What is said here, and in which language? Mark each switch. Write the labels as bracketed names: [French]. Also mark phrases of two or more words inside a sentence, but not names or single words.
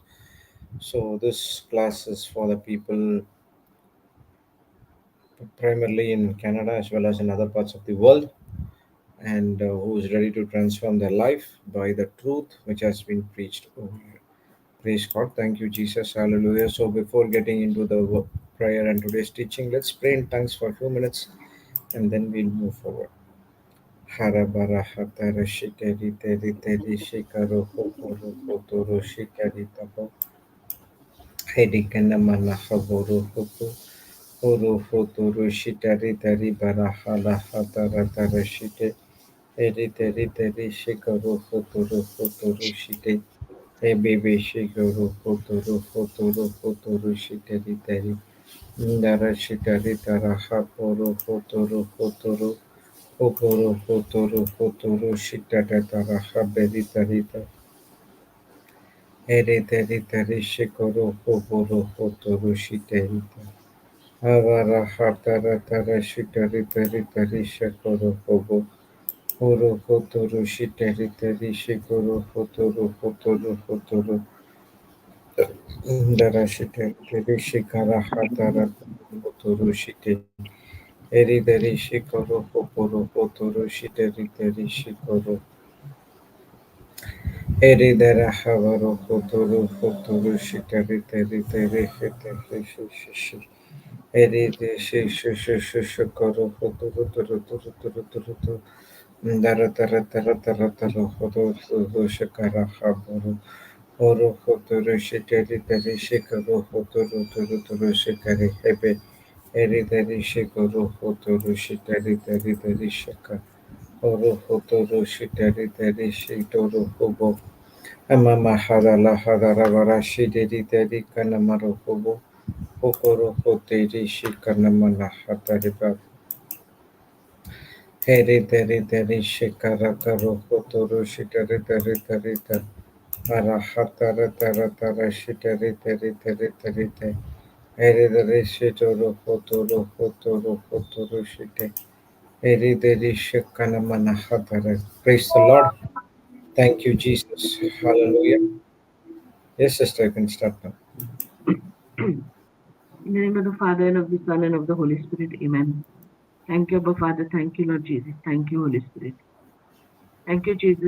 [English] So, this class is for the people primarily in Canada as well as in other parts of the world, and who is ready to transform their life by the truth which has been preached over here. Praise God. Thank you, Jesus. Hallelujah. So, before getting into the prayer and today's teaching, let's pray in tongues for a few minutes and then we'll move forward. Harabara hatara shikari teri teri shikaro hokoro hotoro shikari tabo. Hedikana mana haboro hoko. Oro hotoro shitari tari barahala hatara tara shite. Eri teri teri shikaro hotoro hotoro shite. Ebebe shikaro hotoro hotoro hotoro shitari tari. Ndara shitari tara haporo hotoro hotoro. Hoporo hotoro hotoro shitara tara haberi tarita. Ere teri tari shikoro hoporo hotoro shiterita. Avara hatara tara shitari tari tari shikoro hobo. Horo hotoro shitari tari shikoro hotoro hotoro hotoro. Ndara shitari tari shikara hatara hotoro shite. Eri tari shikoro hoporo hotoro shitari tari shikoro. Eri dara havaro hotoro hotoro shitari tari tari hitari shishi. Eri de shikoro hotoro toro toro toro toro toro. Dara tara tara tara tara hotoro shikara havaro. Oro hotoro shitari tari shikoro hotoro toro toro shikari hebe. Eri dari shikoro hotoro shitari tari tari shika. Oro hotoro shitari tari shitoro hobo. Amama harala harara varashi dedi dedi kanamaro hobo. Hokoro hoteri shikanamana hatariba. Heri dedi dedi shikara taro hotoro shitari tari tari tari. Ara hatara tara tara shitari tari tari tari tari. Heri dedi shitoro hotoro hotoro hotoro shite. Heri dedi shikanamana hatara. Praise the Lord. Thank you, Jesus. Hallelujah. Yes, sister, you can start now. In the name of the Father, and of the Son, and of the Holy Spirit. Amen. Thank you, Abba Father. Thank you, Lord Jesus. Thank you, Holy Spirit. Thank you, Jesus.